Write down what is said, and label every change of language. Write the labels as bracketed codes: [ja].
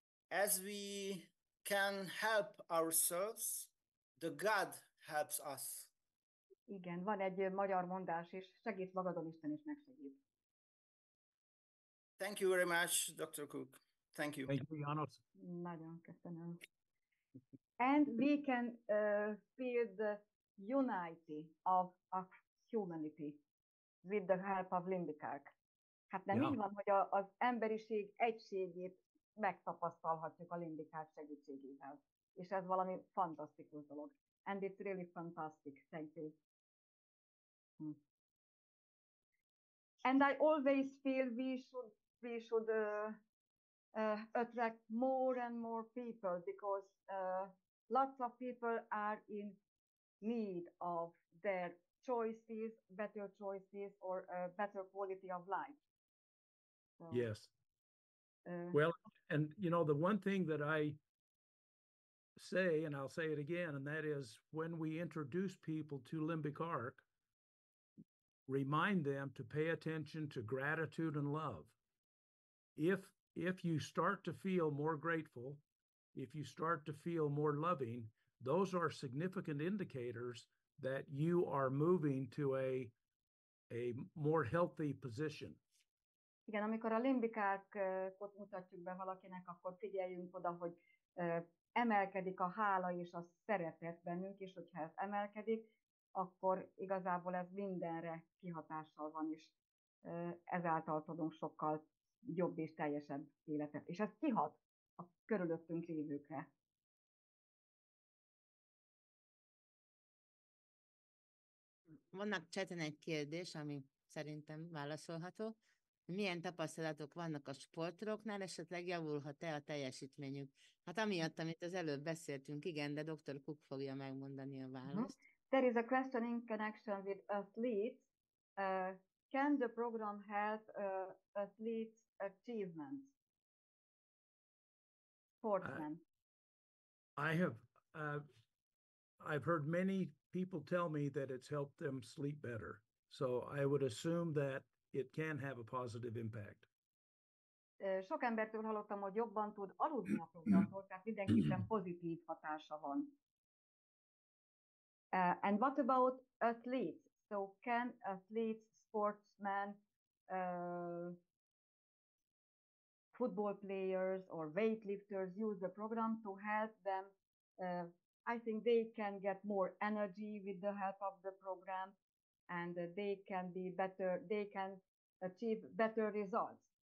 [en] As we can help ourselves, the God helps us. [hu] Igen, van egy magyar mondás is, segíts magadon, Isten is megsegít. [en] Thank you very much, Dr. Cook. Thank you. Thank you, János. [hu] Nagyon köszönöm. [en] And we can feel the unity of humanity with the help of Limbikark. [hu] Hát nem így van, hogy az emberiség egységét megtapasztalhatjuk a Limbikark segítségével. És ez valami fantasztikus dolog. [en] And it's really fantastic. Thank you. And I always feel we should attract more and more people, because lots of people are in need of their choices, better choices, or better quality of life. So, yes. Well, and you know, the one thing that I say, and I'll say it again, and that is when we introduce people to Limbic Arc, remind them to pay attention to gratitude and love. If you start to feel more grateful, if you start to feel more loving, those are significant indicators that you are moving to a more healthy position. [hu] Igen, amikor a Limbikarkot mutatjuk be valakinek, akkor figyeljünk oda, hogy emelkedik a hála és a szeretet bennünk, és hogyha ez emelkedik, akkor igazából ez mindenre kihatással van, és ezáltal tudunk sokkal jobb és teljesebb életet. És ez kihat a körülöttünk lévőkre. Vannak chaten egy kérdés, ami szerintem válaszolható. Milyen tapasztalatok vannak a sportolóknál, esetleg javulhat-e a teljesítményük? Hát amiatt, amit az előbb beszéltünk, igen, de Dr. Cook fogja megmondani a választ. [en] There is a question in connection with athletes. Can the program help athletes' achievements? Sportsmen. I've heard many people tell me that it's helped them sleep better. So I would assume that it can have a positive impact. [hu] Sok embertől hallottam, hogy jobban tud aludni a programtól, tehát mindenképpen pozitív hatása van. [en] And what about athletes? So can athletes, sportsmen, football players or weightlifters use the program to help them? I think they can get more energy with the help of the program, and they can be better, they can achieve better results.